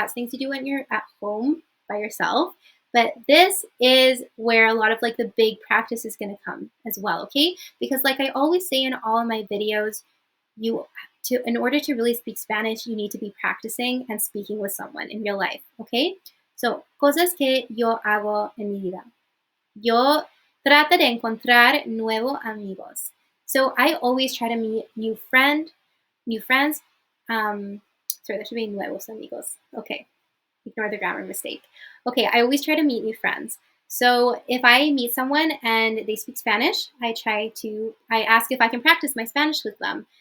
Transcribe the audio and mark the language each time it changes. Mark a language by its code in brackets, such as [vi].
[en] That's things you do when you're at home by yourself. But this is where a lot of like the big practice is going to come as well, okay? Because like I always say in all of my videos, in order to really speak Spanish, you need to be practicing and speaking with someone in real life, okay? [es] So, cosas que yo hago en mi vida. Yo trato de encontrar nuevos amigos. [en] So I always try to meet new friends. Sorry, that should be [es] nuevos amigos. [en] Okay, ignore the grammar mistake. Okay, I always try to meet new friends. So if I meet someone and they speak Spanish, I ask if I can practice my Spanish with them.